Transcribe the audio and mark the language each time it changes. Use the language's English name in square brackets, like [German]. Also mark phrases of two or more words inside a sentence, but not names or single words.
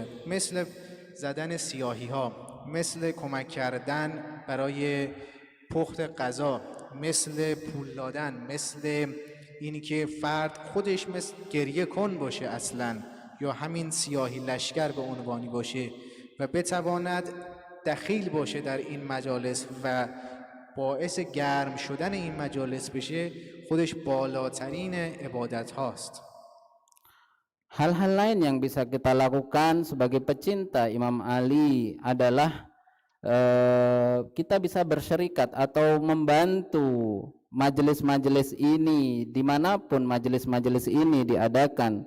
[Persian] مثل زدن سیاهی ها، مثل کمک کردن برای پخت غذا، مثل پول دادن، مثل اینی که فرد خودش مثل گریه کن باشه اصلا، یا همین سیاهی لشکر به عنوانی باشه و بتواند دخیل باشه در این مجالس و باعث گرم شدن این مجالس بشه، خودش بالاترین عبادت هاست. [Indonesian] Hal-hal lain yang bisa kita lakukan sebagai pecinta Imam Ali adalah kita bisa bersyarikat atau membantu majelis-majelis ini dimanapun majelis-majelis ini diadakan.